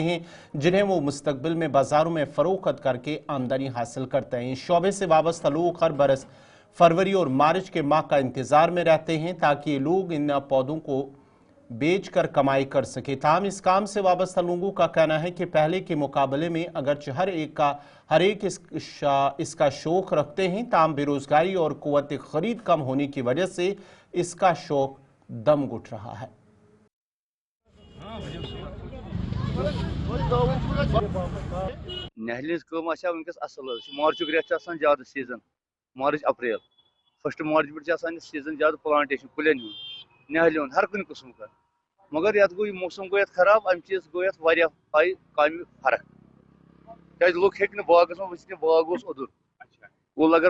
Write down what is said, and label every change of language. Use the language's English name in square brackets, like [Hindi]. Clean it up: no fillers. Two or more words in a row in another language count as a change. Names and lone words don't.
[Urdu] ہیں جنہیں وہ مستقبل میں بازاروں میں فروخت کر کے آمدنی حاصل کرتے ہیں شعبے سے وابستہ لوگ ہر برس فروری اور مارچ کے ماہ کا انتظار میں رہتے ہیں تاکہ یہ لوگ ان پودوں کو بیچ کر کمائی کر سکے تاہم اس کام سے وابستہ لوگوں کا کہنا ہے کہ پہلے کے مقابلے میں اگرچہ ہر ایک اس کا شوق رکھتے ہیں تاہم بے روزگاری اور قوت خرید کم ہونے کی وجہ سے اس کا شوق دم گھٹ رہا ہے [Kashmiri] نہلہِ ہٕنٛز کٲم آسہِ ہا وٕنکٮ۪س اَصٕل حظ مارچُک رٮ۪تھ چھُ آسان زیادٕ سیٖزن مارٕچ اپریل فٔسٹ مارچ پٮ۪ٹھ چھُ آسان یہِ سیٖزن زیادٕ پلانٹیشن کُلٮ۪ن ہُنٛد نہلہِ ہُنٛد ہر کُنہِ قٕسمُک مگر یتھ گوٚو یہِ موسم گوٚو یتھ خراب امہِ چیٖز گوٚو یتھ واریاہ آیہِ کامہِ فرق کیٛازِ لُکھ ہیٚکۍ نہٕ باغس منٛز ؤسِتھ کینٛہہ باغ اوس اوٚدُر کُل اگر